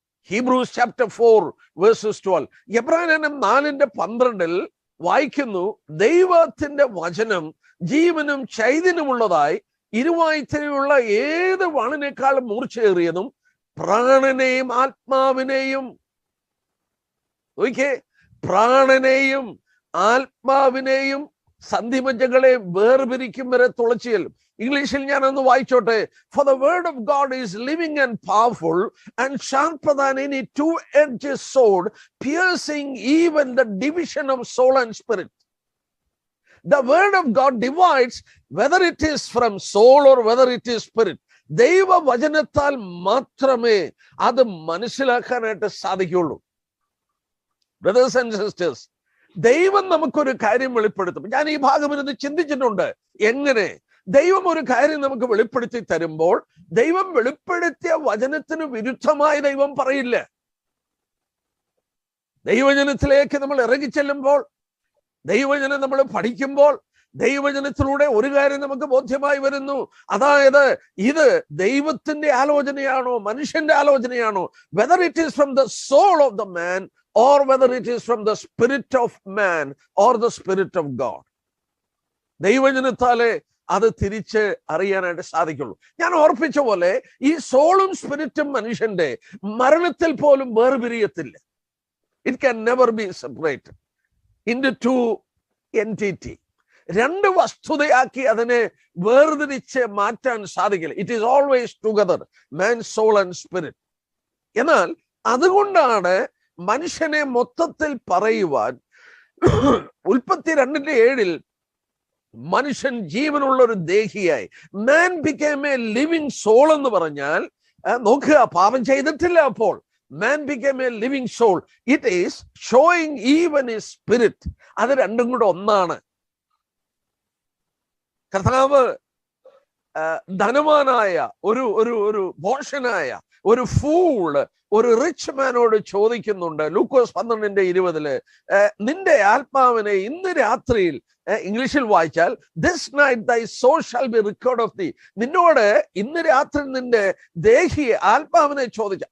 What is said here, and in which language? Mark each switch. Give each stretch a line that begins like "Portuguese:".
Malayalam: Hebrews chapter 4:12. എബ്രായ ലേഖനം 4:12 വായിക്കുന്നു, ദൈവത്തിന്റെ വചനം ജീവനും ചൈതന്യമുള്ളതായി ഇരുവായ്ത്തലയുള്ള ഏത് വാളിനേക്കാളും മൂർച്ചയേറിയതും പ്രാണനെയും ആത്മാവിനെയും, പ്രാണനെയും ആത്മാവിനെയും സന്ധിമജ്ജകളെ വേർപിരിക്കും വരെ തുളച്ചു ചെല്ലും. ഇംഗ്ലീഷിൽ ഞാനൊന്ന് വായിച്ചോട്ടെ.
English: For the word of God is living and powerful and sharper than any two-edged sword, piercing even the division of soul and spirit. The word of God divides whether it is from soul or whether it is spirit.
Malayalam: ദൈവവചനത്താൽ മാത്രമേ അത് മനസ്സിലാക്കാനായിട്ട് സാധിക്കുള്ളൂ.
English: brothers and sisters,
Malayalam: ദൈവം നമുക്കൊരു കാര്യം വെളിപ്പെടുത്തും. ഞാൻ ഈ ഭാഗം ഇരുന്ന് ചിന്തിച്ചിട്ടുണ്ട്, എങ്ങനെ ദൈവം ഒരു കാര്യം നമുക്ക് വെളിപ്പെടുത്തി തരുമ്പോൾ ദൈവം വെളിപ്പെടുത്തിയ വചനത്തിന് വിരുദ്ധമായി ദൈവം പറയില്ല. ദൈവജനത്തിലേക്ക് നമ്മൾ ഇറങ്ങിച്ചെല്ലുമ്പോൾ, ദൈവജനം നമ്മൾ പഠിക്കുമ്പോൾ, ദൈവജനത്തിലൂടെ ഒരു കാര്യം നമുക്ക് ബോധ്യമായി വരുന്നു. അതായത് ഇത് ദൈവത്തിന്റെ ആലോചനയാണോ മനുഷ്യന്റെ ആലോചനയാണോ?
English: Whether it is from the soul of the man or whether it is from the spirit of man or the spirit of God.
Malayalam: ദൈവജനത്താലേ അത് തിരിച്ച് അറിയാനായിട്ട് സാധിക്കുള്ളൂ. ഞാൻ ഓർപ്പിച്ച പോലെ ഈ സോളും സ്പിരിറ്റും മനുഷ്യന്റെ മരണത്തിൽ പോലും വേർപിരിയത്തില്ല.
English: It can never be separated into two entity.
Malayalam: രണ്ട് വസ്തുതയാക്കി അതിനെ വേർതിരിച്ച് മാറ്റാൻ സാധിക്കില്ല.
English: It is always together, man, soul and spirit.
Malayalam: എന്നാൽ അതുകൊണ്ടാണ് മനുഷ്യനെ മൊത്തത്തിൽ പറയുവാൻ ഉൽപ്പത്തി 2:7 മനുഷ്യൻ ജീവനുള്ള ഒരു ദേഹിയായി, മാൻ
English: became a living soul
Malayalam: എന്ന് പറഞ്ഞാൽ, നോക്കുക, പാപം ചെയ്തിട്ടില്ല.
English: അപ്പോൾ man became a living soul. It is showing even his spirit.
Malayalam: അത് രണ്ടും കൂടെ ഒന്നാണ്. കർത്താവ് ധനവാനായ ഒരു ഭോഷനായ ഒരു ഫൂള് ഒരു റിച്ച് മാനോട് ചോദിക്കുന്നുണ്ട്. ലൂക്കോസ് 12:20 നിന്റെ ആത്മാവിനെ ഇന്ന് രാത്രിയിൽ, ഇംഗ്ലീഷിൽ വായിച്ചാൽ
English: this night thy soul shall be required of thee,
Malayalam: നിന്നോട് ഇന്ന് രാത്രി നിന്റെ ദേഹിയെ ആത്മാവിനെ ചോദിച്ചു.